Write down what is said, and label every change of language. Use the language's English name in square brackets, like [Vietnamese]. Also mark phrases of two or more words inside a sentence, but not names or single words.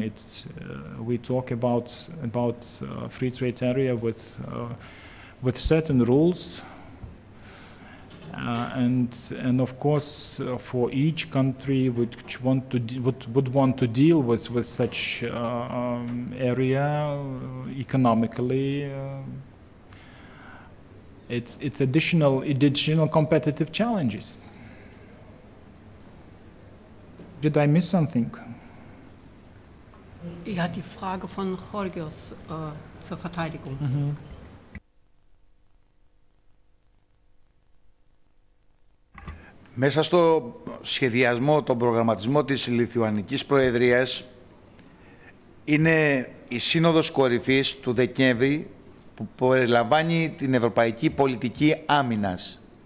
[English] It's we talk about free trade area with certain rules, And of course, for each country which would want to deal with such area economically, it's additional competitive challenges. Did I miss something? [German] Ja, die Frage von Georgios zur Verteidigung. [Greek] Μέσα στο σχεδιασμό, τον προγραμματισμό της Λιθουανικής Προεδρίας είναι η Σύνοδος Κορυφής του Δεκέμβρη που περιλαμβάνει την Ευρωπαϊκή Πολιτική Άμυνας.